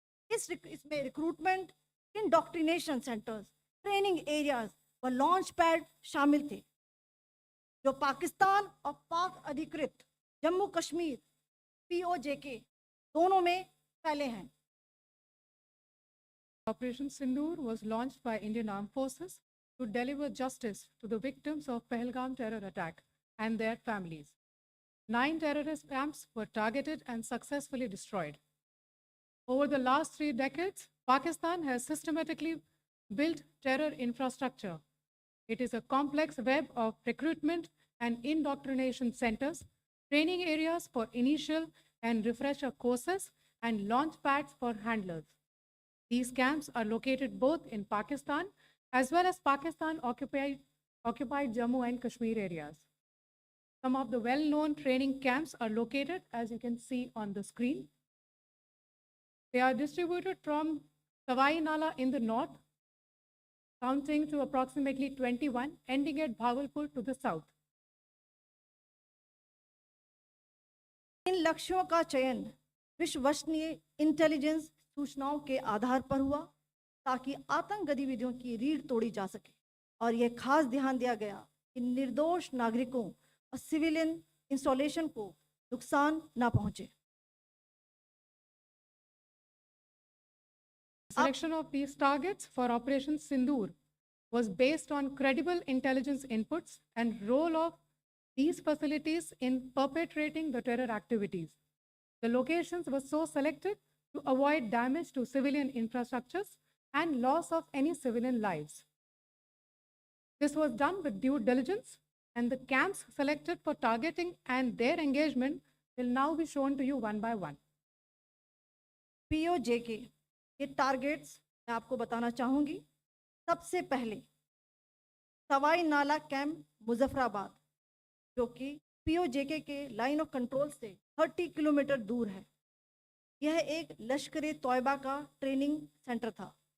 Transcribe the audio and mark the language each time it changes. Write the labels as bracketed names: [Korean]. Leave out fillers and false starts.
[Hindi] इसमें recruitment, indoctrination centres, training areas व launch pad शामिल थे, जो पाकिस्तान और पाक अधिकृत जम्मू कश्मीर POJK दोनों में फैले हैं। [English] Operation Sindoor was launched by Indian Armed Forces to deliver justice to the victims of Pahalgam terror attack and their families. 9 terrorist camps were targeted and successfully destroyed. Over the last 3 decades, Pakistan has systematically built terror infrastructure. It is a complex web of recruitment and indoctrination centers, training areas for initial and refresher courses, and launch pads for handlers. These camps are located both in Pakistan as well as Pakistan-occupied Jammu and Kashmir areas. Some of the well-known training camps are located, as you can see on the screen. They are distributed from Sawai Nala in the north, counting to approximately 21, ending at Bhagalpur to the south. [Hindi] इन लक्ष्यों का चयन विश्वसनीय intelligence सूचनाओं के आधार पर हुआ ताकि आतंक गतिविधियों की रीढ़ तोड़ी जा सके, और यह खास ध्यान दिया गया कि निर्दोष नागरिकों और सिविलियन इंस्टॉलेशन को नुकसान न पहुंचे। [English] Selection of these targets for Operation Sindoor was based on credible intelligence inputs and role of these facilities in perpetrating the terror activities. The locations were so selected to avoid damage to civilian infrastructures and loss of any civilian lives. This was done with due diligence, and the camps selected for targeting and their engagement will now be shown to you one by one. [Hindi] POJK के targets मैं आपको बताना चाहूँगी। सबसे पहले सवाई नाला camp Muzaffarabad, जो कि POJK के लाइन ऑफ कंट्रोल से 30 किलोमीटर दूर है। यह एक लश्कर तौयबा का ट्रेनिंग सेंटर था।